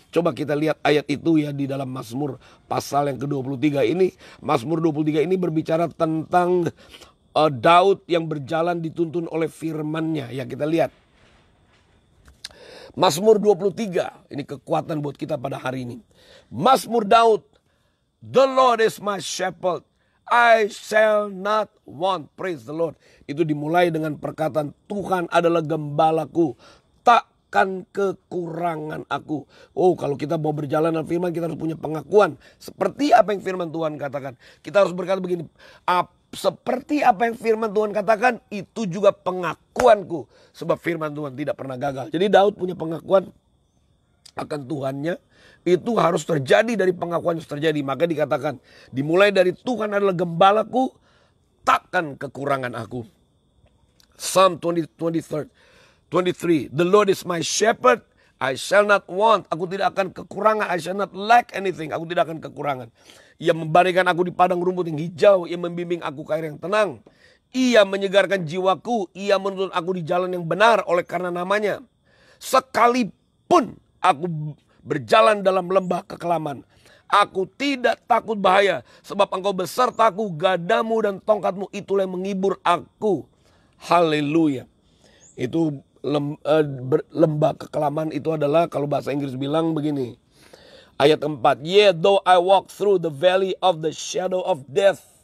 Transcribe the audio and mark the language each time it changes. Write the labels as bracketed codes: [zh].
[id] Coba kita lihat ayat itu ya di dalam Mazmur pasal yang ke-23 ini. Mazmur 23 ini berbicara tentang Daud yang berjalan dituntun oleh firman-Nya. Ya, kita lihat. Mazmur 23, ini kekuatan buat kita pada hari ini. [en] Mazmur Daud, "The Lord is my shepherd, I shall not want." Praise the Lord. [id] Itu dimulai dengan perkataan Tuhan adalah gembalaku, takkan kekurangan aku. Oh, kalau kita mau berjalan dalam firman, kita harus punya pengakuan. Seperti apa yang firman Tuhan katakan. Kita harus berkata begini, seperti apa yang firman Tuhan katakan, itu juga pengakuanku. Sebab firman Tuhan tidak pernah gagal. Jadi Daud punya pengakuan akan Tuhannya. Itu harus terjadi dari pengakuan yang terjadi. Maka dikatakan, dimulai dari Tuhan adalah gembalaku, takkan kekurangan aku. [en] Psalm 23, "The Lord is my shepherd, I shall not want." [id] Aku tidak akan kekurangan, [en] I shall not lack anything. [id] Aku tidak akan kekurangan. Ia membaringkan aku di padang rumput yang hijau. Ia membimbing aku ke air yang tenang. Ia menyegarkan jiwaku. Ia menuntun aku di jalan yang benar oleh karena namanya. Sekalipun aku berjalan dalam lembah kekelaman, aku tidak takut bahaya. Sebab Engkau besertaku, gadamu dan tongkatmu itulah yang menghibur aku. Haleluya. Itu lembah kekelaman itu adalah, kalau bahasa Inggris bilang begini. Ayat 4. [en] "Yea, though I walk through the valley of the shadow of death."